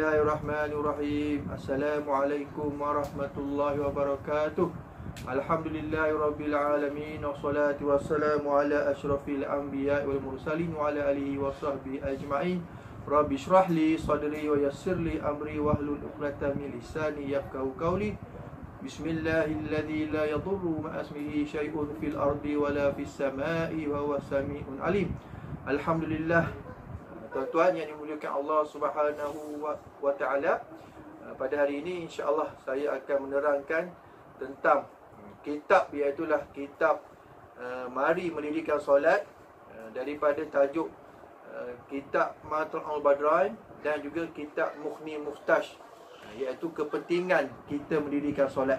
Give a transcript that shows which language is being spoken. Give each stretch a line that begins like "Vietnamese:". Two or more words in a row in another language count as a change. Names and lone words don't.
Arabic: بسم الله الرحمن الرحيم. السلام عليكم ورحمة الله وبركاته. الحمد لله رب العالمين والصلاة والسلام على أشرف الأنبياء والمرسلين وعلى آله وصحبه أجمعين. رب اشرح لي صدري ويسر لي أمري واحلل عقدة من لساني يفقهوا قولي. بسم الله الذي لا يضر مع اسمه شيء في الأرض ولا في السماء وهو السميع العليم. Alhamdulillah.
Malay: Tuan-tuan yang dimuliakan Allah
Arabic: سبحانه وتعالى,
Malay: pada hari ini
Arabic: إن شاء الله
Malay: saya akan menerangkan tentang kitab, iaitu kitab Mari Mendirikan Solat, daripada tajuk kitab Matla'ul Badran dan juga kitab Mughni Muhtaj, iaitu kepentingan kita mendirikan solat.